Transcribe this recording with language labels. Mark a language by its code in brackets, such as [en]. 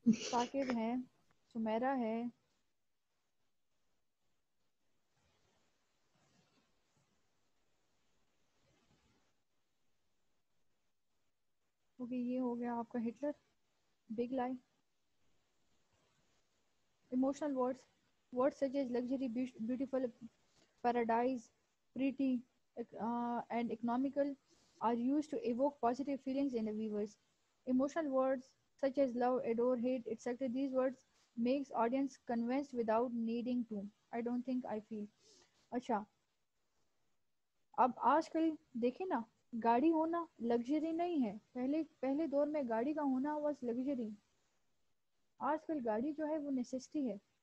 [ur] ثاقب ہے, سمیرہ ہے, کیونکہ یہ ہو گیا آپ کا ہٹلر. [en] Big lie. Emotional words such as luxury, beautiful, paradise, pretty, and economical are used to evoke positive feelings in the viewers. Emotional words such as love, adore, hate, etc. These words makes audience convinced without needing to. I don't think, I feel. [ur] اچھا, اب آج کل دیکھیں نا, گاڑی ہونا luxury نہیں ہے. پہلے دور میں گاڑی کا ہونا [en] Was luxury. [ur] آج کل گاڑی جو ہے وہ نیسیسٹی ہے.